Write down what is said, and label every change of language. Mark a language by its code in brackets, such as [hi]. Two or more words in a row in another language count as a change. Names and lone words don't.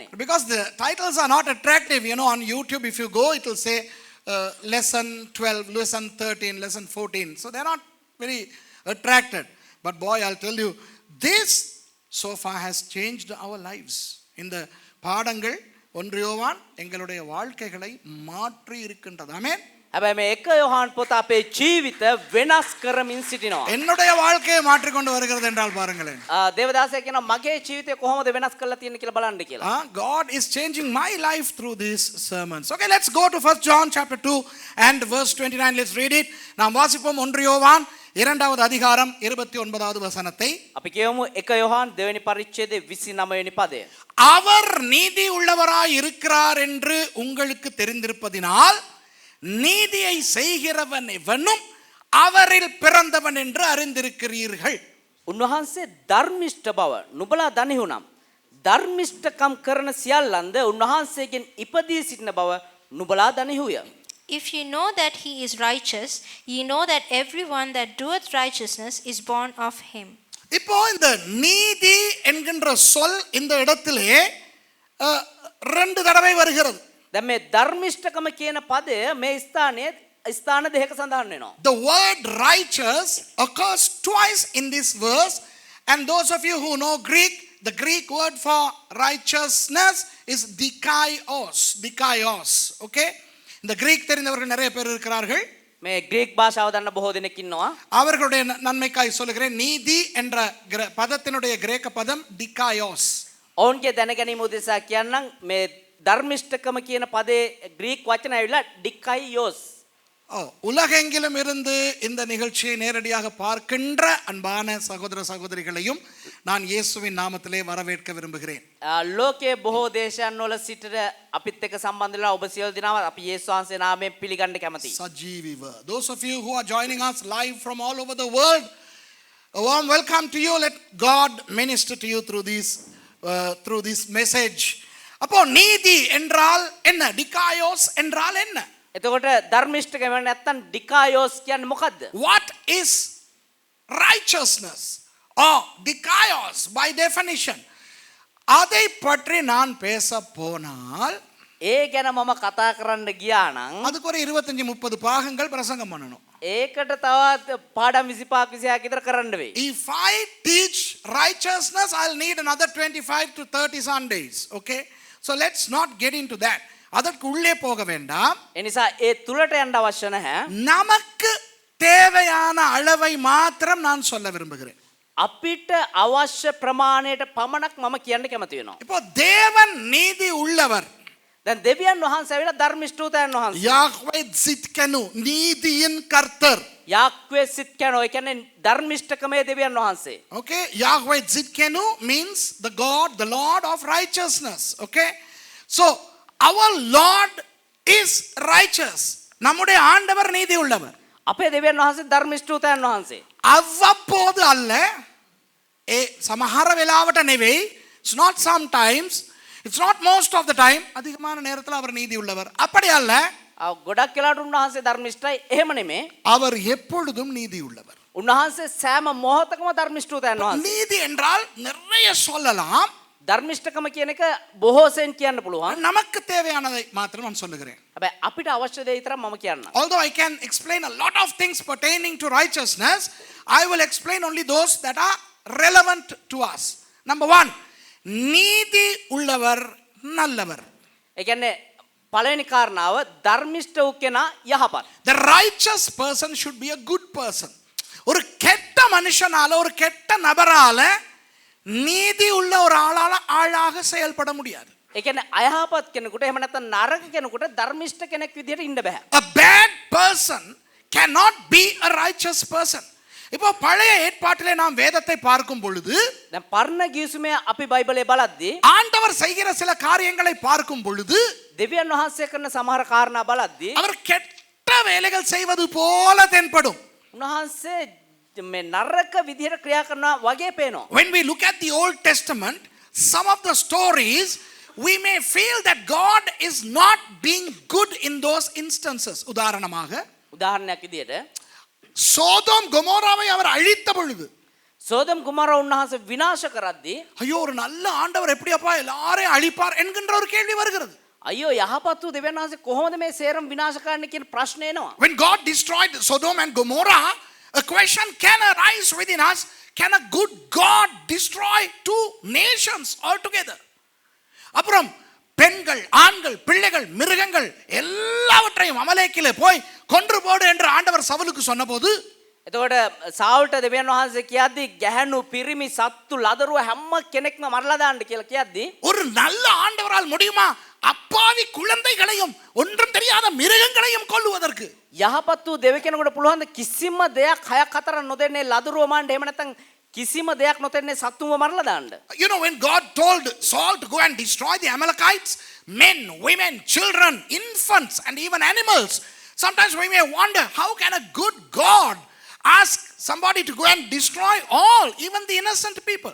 [en] Because the titles are not attractive. You know, on YouTube if you go it will say lesson 12, lesson 13, lesson 14. So they are not very attracted. But boy, I'll tell you, this so far has changed our lives. [ta] இந்த பாடங்கள் 1 யோவான் எங்களுடைய வாழ்க்கைகளை மாற்றி இருக்கின்றது. ஆமென். [si] හැබැයි මේ 1 யோவான் පොත අපේ ජීවිත වෙනස් කරමින් සිටිනවා. [ta] என்னுடைய வாழ்க்கையை மாற்றி கொண்டு வருகிறது என்றால் பாருங்களேன். [si] දේවදාසයා කියනවා මගේ ජීවිතය කොහොමද වෙනස් කරලා තියෙන්නේ කියලා බලන්න කියලා. [en] God is changing my life through these sermons. Okay, let's go to 1st John chapter 2 and verse 29. Let's read it. [ta] நாம் வாசிப்போம் 1 யோவான் 2வது அதிகாரம் 29வது வசனத்தை. [si] අපි කියමු 1 யோவான் දෙවෙනි පරිච්ඡේදයේ 29 වෙනි පදය. [ta] அவர் நீதி உள்ளவராய் இருக்கிறார் என்று உங்களுக்கு தெரிந்திருப்பதினால் நீதியை செய்கிறவன் எவனும் அவரில் பிறந்தவன் என்று அறிந்திருக்கிறீர்கள். [si] උන්වහන්සේ ධර්මිෂ්ඨ බව නුඹලා දනිහුනම් ධර්මිෂ්ඨකම් කරන සියල්ලන්ද උන්වහන්සේගෙන් ඉපදී සිටින බව නුඹලා දනිහුය. [en] If ye know that he is righteous, ye know that everyone that doeth righteousness is born of him. [ta] இப்போ இந்த நீதி என்கின்ற சொல் இந்த இடத்திலே 2 தடவை வருகிறது. [si] දැන් මේ ධර්මිෂ්ඨකම කියන පදය මේ ස්ථානයේ ස්ථාන දෙකක සඳහන් වෙනවා. [en] The word righteous occurs twice in this verse. And those of you who know Greek, the Greek word for righteousness is dikaios. Dikaios. Okay? [ta] இந்த கிரீக் தெரிந்தவர்கள் நிறைய பேர் இருக்கிறார்கள். [si] මේ ග්‍රීක් භාෂාව දන්න බොහෝ දෙනෙක් ඉන්නවා. [ta] அவர்களுடைய நன்மைக்காய் சொல்லுகிறேன். நீதி என்ற பதத்தினுடைய கிரேக்க பதம் dikaios. [si] ඔවුන්ගේ දැනගැනීම උදෙසා කියන්නම් මේ ධර්මිෂ්ඨකම කියන පදේ ග්‍රීක් වචන ඇවිල්ලා ඩිකයියෝස්. [ta] உலகெங்கிலும் இருந்து இந்த நிகழ்ச்சியை நேரடியாக பார்க்கின்ற அன்பான சகோதர சகோதரிகளையும் நான் இயேசுவின் நாமத்திலே வரவேற்க விரும்புகிறேன். [si] ලෝකයේ බොහෝ දේශයන් වල සිටින අපිත් එක්ක සම්බන්ධ වෙලා ඔබ සියලු දෙනාම අපි යේසුස් වහන්සේ නාමයෙන් පිළිගන්න කැමතියි. Sajiviv. [en] Those of you who are joining us live from all over the world, a warm welcome to you. Let God minister to you through this message. [ta] அப்போ நீதி என்றால் என்ன? டிகாயோஸ் என்றால் என்ன? [si] එතකොට ධර්මිෂ්ඨකම නැත්තම් ඩිකායෝස් කියන්නේ මොකද්ද? [en] What is righteousness or dikaios by definition? [ta] அதை பற்றி நான் பேச போனால் [si] ඒ ගැන මම කතා කරන්න ගියා නම් [ta] அதுக்கு ஒரு 25-30 பாகங்கள் பிரசங்கம் பண்ணணும். [si] ඒකට තවත් පාඩම් 25 26ක් විතර කරන්න වෙයි. [en] If I teach righteousness, I'll need another 25 to 30 Sundays. Okay? So let's not get into that. [ta] அதற்கு உள்ளே போக வேண்டாம். [si] ඒ නිසා ඒ තුලට යන්න අවශ්‍ය නැහැ. [ta] நமக்கு தேவையான அளவை மாத்திரம் நான் சொல்ல விரும்புகிறேன். [si] අපිට අවශ්‍ය ප්‍රමාණයට පමණක් මම කියන්න කැමති වෙනවා. [ta] இப்போ தேவன் நீதி உள்ளவர். [si] දැන් දෙවියන් වහන්සේ ඇවිල්ලා ධර්මිෂ්ඨූතයන් වහන්සේ. [ta] யாஹ்வே ஸித்கனு நீதியின் கர்த்தர். [si] යාක්වේ සිත්කනෝ ඒ කියන්නේ ධර්මිෂ්ඨකමේ දෙවියන් වහන්සේ. [en] Okay? Yahweh Tzidkenu means the God, the Lord of righteousness. Okay? So, our Lord is righteous. [ta] நம்முடைய ஆண்டவர் நீதி உள்ளவர். [si] අපේ දෙවියන් වහන්සේ ධර්මිෂ්ඨූතයන් වහන්සේ. [ta] அவ்வப்போது அல்ல, [si] සමහර වෙලාවට නෙවෙයි. [en] It's not sometimes. It's not most of the time. [ta] அதிகமான நேரத்தில் அவர் நீதி உள்ளவர். அப்படி அல்ல. [si] ගොඩක් වෙලාවට උන්වහන්සේ ධර්මිෂ්ඨයි එහෙම නෙමෙයි. [ta] அவர் எப்பொழுதும் நீதி உள்ளவர். [si] උන්වහන්සේ සෑම මොහොතකම ධර්මිෂ්ඨූතයන් වහන්සේ. [ta] நீதி என்றால் நிறைய சொல்லலாம். [si] ධර්මිෂ්ඨකම කියන එක බොහෝසෙන් කියන්න පුළුවන්. [ta] நமக்கு தேவையானதை மாத்திரம் நான் சொல்லுகிறேன். [si] හැබැයි අපිට අවශ්‍ය දේ විතරක් මම කියන්නම්. [en] Although I can explain a lot of things pertaining to righteousness, I will explain only those that are relevant to us. Number 1, [ta] நீதி உள்ளவர் நல்லவர். [si] ඒ කියන්නේ පළවෙනි කාරණාව ධර්මිෂ්ඨ වූ කෙනා යහපත්. [en] The righteous person should be a good person. [ta] ஒரு கெட்ட மனுஷனால, ஒரு கெட்ட நபரால நீதி உள்ள ஒரு ஆளாக செயல்பட முடியாது. [si] ඒ කියන්නේ අයහපත් කෙනෙකුට එහෙම නැත්නම් නරක කෙනෙකුට ධර්මිෂ්ඨ කෙනෙක් විදිහට ඉන්න බෑ. [en] A bad person cannot be a righteous person. [ta] இப்போ பழைய ஏற்பாட்டிலே நாம் வேதத்தை பார்க்கும் பொழுது, [si] දැන් පරණ ගිවිසුමේ අපි බයිබලේ බලද්දී [ta] ஆண்டவர் செய்கிற சில காரியங்களை பார்க்கும் பொழுது, [si] දෙවියන් වහන්සේ කරන සමහර කාරණා බලද්දී [ta] அவர் கெட்ட வேலைகள் செய்வது போல தென்படும். [si] උන්වහන්සේ මේ නරක විදිහට ක්‍රියා කරනවා වගේ පේනවා. [en] When we look at the Old Testament, some of the stories, we may feel that God is not being good in those instances. [ta] உதாரணமாக, [si] උදාහරණයක් විදිහට [ta] சோதோம் கொமோராவை அவர் அழித்த பொழுது, [si] සෝදම් කුමාර උන්වහන්සේ විනාශ කරද්දී [ta] ஐயோ ஒரு நல்ல ஆண்டவர் எப்படியப்பா எல்லாரையும் அழிப்பார் என்கின்ற ஒரு கேள்வி வருகிறது. [si] අයියෝ යහපත් වූ දෙවියන් වහන්සේ කොහොමද මේ සේරම විනාශ කරන්න කියන ප්‍රශ්නේ එනවා. [en] When God destroyed Sodom and Gomorrah, a question can arise within us: can a good God destroy two nations altogether? [ta] அப்புறம் பெண்கள், ஆண்கள், பிள்ளைகள், மிருகங்கள் எல்லாவற்றையும் அமலேக்கிலே போய் கொன்று போடு என்று ஆண்டவர் சவுலுக்கு சொன்னபோது, [si] එතකොට සාවුල්ට දෙවියන් වහන්සේ කියද්දී ගැහැණු පිරිමි සත්තු ලදරුව හැම කෙනෙක්ම මරලා දාන්න කියලා කියද්දී [ta] ஒரு நல்ல ஆண்டவரால் முடியுமா அப்பாவி குழந்தைகளையும் ஒன்றும் தெரியாத மிருகங்களையும் கொல்லுவதற்கு? [si] යහපත් වූ දෙවි කෙනෙකුට පුළුවන් ද කිසිම දෙයක් හයක් හතරක් නොදෙන්නේ ලදරුව මරන්න එහෙම නැත්නම් කිසිම දෙයක් නොදෙන්නේ සත්තුව මරලා දාන්න. [en] You know, when God told Saul to go and destroy the Amalekites, men, women, children, infants and even animals, sometimes we may wonder, how can a good God ask somebody to go and destroy all, even the innocent people?